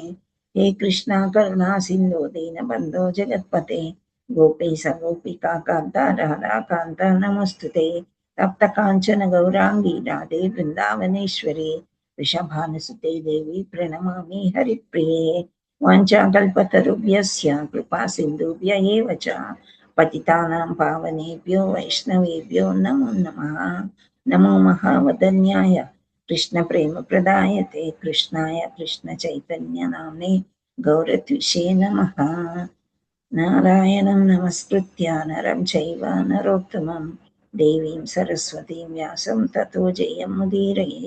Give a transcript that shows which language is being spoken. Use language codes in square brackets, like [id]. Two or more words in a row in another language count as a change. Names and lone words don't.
[sa] హే కృష్ణ కరుణా సింధు దీనబంధో జగత్పతే గోపీశ గోపికా కాంత రాధా కాంత నమస్తుతే. తప్త కాంచన గౌరాంగి రాధే బృందావనేశ్వరి వృషభానుసుతే దేవి ప్రణమామి హరిప్రియే. వాంఛాకల్పతరుభ్యస్య కృపా సింధుభ్య ఏవ చ పతితానాం పావనేభ్యో వైష్ణవేభ్యో నమో నమః. నమో మహావదన్యాయ కృష్ణ ప్రేమ ప్రదాయతే కృష్ణాయ కృష్ణ చైతన్య నామ్నే గౌరత్విషే నమః. నారాయణం నమస్కృత్య నరం చైవ నరోత్తమం దేవీం సరస్వతీం వ్యాసం తతో జయముదీరయే.